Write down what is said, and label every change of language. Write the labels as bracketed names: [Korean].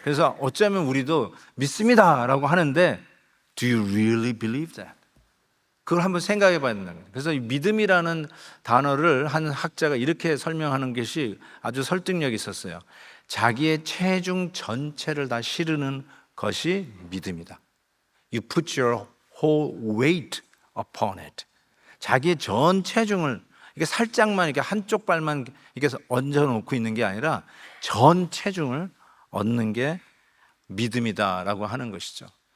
[Korean] 그래서 어쩌면 우리도 믿습니다라고 하는데 [English] Do you really believe that? [Korean] 그걸 한번 생각해 봐야 된다는 거예요. 그래서 이 믿음이라는 단어를 한 학자가 이렇게 설명하는 것이 아주 설득력이 있었어요. 자기의 체중 전체를 다 실으는 것이 믿음이다. [English] You put your whole weight upon it. [Korean] 자기의 전 체중을, 이게 살짝만 이렇게 한쪽 발만 이렇게 얹어놓고 있는 게 아니라 전 체중을 얻는 게 믿음이다라고 하는 것이죠.